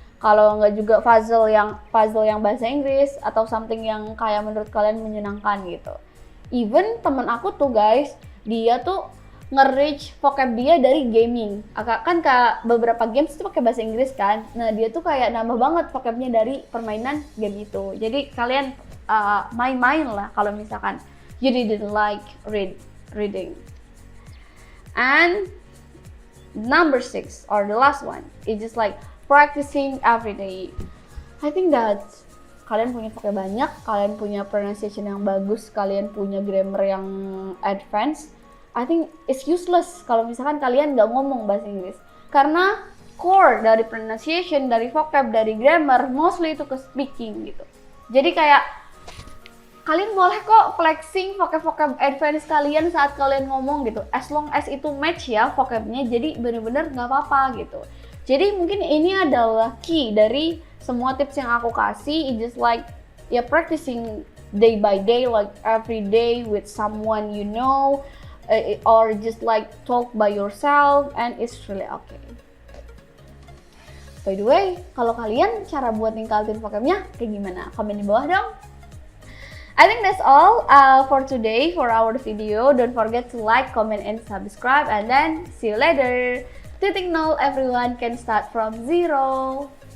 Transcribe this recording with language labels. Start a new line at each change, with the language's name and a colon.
Indonesian: Kalau nggak juga puzzle yang bahasa Inggris, atau something yang kayak menurut kalian menyenangkan gitu.
English: Even
Indonesian: temen aku tuh guys, dia tuh nge-reach vocab dia dari gaming. Kan beberapa games itu pakai bahasa Inggris kan. Nah, dia tuh kayak nambah banget vocabnya dari permainan game itu. Jadi kalian main-main lah kalau misalkan
English: you didn't like reading. And number 6 or the last one, it's just like practicing every day. I think that
Indonesian: kalian punya vocab banyak, kalian punya pronunciation yang bagus, kalian punya grammar yang advance.
English: I think it's useless
Indonesian: kalau misalkan kalian nggak ngomong bahasa Inggris. Karena core dari pronunciation, dari vocab, dari grammar, mostly itu ke speaking gitu. Jadi kayak kalian boleh kok flexing vocab advance kalian saat kalian ngomong gitu.
English: As long as
Indonesian: itu match ya vocabnya, jadi bener-bener nggak apa-apa gitu. Jadi mungkin ini adalah key dari semua tips yang aku kasih.
English: It's just like practicing day by day, like every day with someone you know. Or just like talk by yourself, and it's really okay. By the way,
Indonesian: kalau kalian cara buat ningkatin vocabnya kayak gimana? Komen di bawah dong.
English: I think that's all for today for our video. Don't forget to like, comment, and subscribe, and then see you later.
Indonesian: Titik nol,
English: everyone can start from zero.